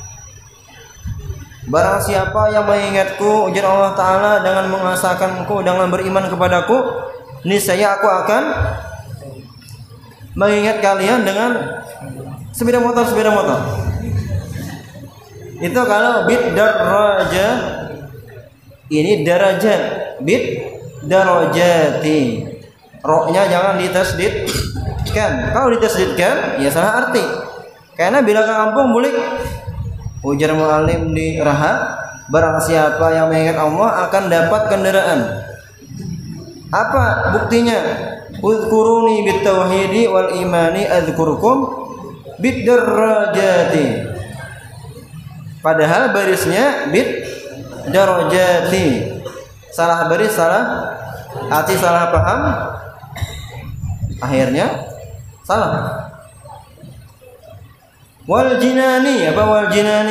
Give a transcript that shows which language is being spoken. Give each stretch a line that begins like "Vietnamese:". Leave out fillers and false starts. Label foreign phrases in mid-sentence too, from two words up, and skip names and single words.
Indonesian: Barang siapa yang mengingatku, ujar Allah Ta'ala, dengan mengasahkanku, dengan beriman kepadaku, niscaya aku akan mengingat kalian dengan sepeda motor. Itu kalau
Arabic: bid darajat, ini darajat, bid darajati.
Indonesian: Roknya jangan ditasdidkan. Kalau ditasdidkan, ya salah arti. Karena bila ke kampung bulik, ujar mu'alim di Raha, barang siapa yang mengingat Allah akan dapat kendaraan. Apa buktinya?
Arabic: Uzkuruni bit tauhidi wal imani adzkurkum bid darajati.
Indonesian: Padahal barisnya
Arabic: bid darajati.
Indonesian: Salah baris, salah arti, salah paham, akhirnya salah.
Arabic: Wal jinani, apa wal jinani?